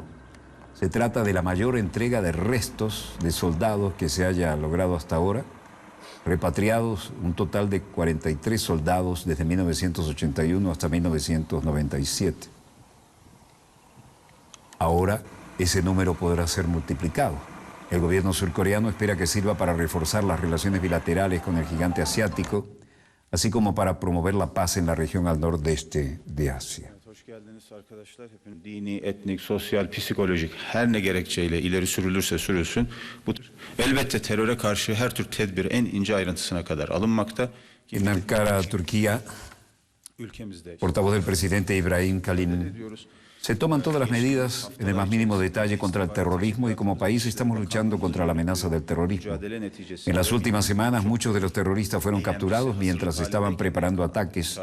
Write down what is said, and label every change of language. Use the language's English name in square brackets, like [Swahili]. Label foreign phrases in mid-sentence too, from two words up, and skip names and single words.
[Spanish] Se trata de la mayor entrega de restos de soldados que se haya logrado hasta ahora, repatriados un total de 43 soldados desde 1981 hasta 1997. Ahora ese número podrá ser multiplicado. El gobierno surcoreano espera que sirva para reforzar las relaciones bilaterales con el gigante asiático, así como para promover la paz en la región al nordeste de Asia. [Turkish] Hoş geldiniz arkadaşlar. Dini, etnik, sosyal, psikolojik her ne gerekçeyle ileri sürülürse sürülsün. Bu elbette teröre karşı her tür tedbir en ince ayrıntısına kadar alınmakta. [Spanish] En Ankara, Turquía, portavoz del presidente Ibrahim Kalin, se toman todas las medidas en el más mínimo detalle contra el terrorismo y como país estamos luchando contra la amenaza del terrorismo. En las últimas semanas muchos de los terroristas fueron capturados mientras estaban preparando ataques.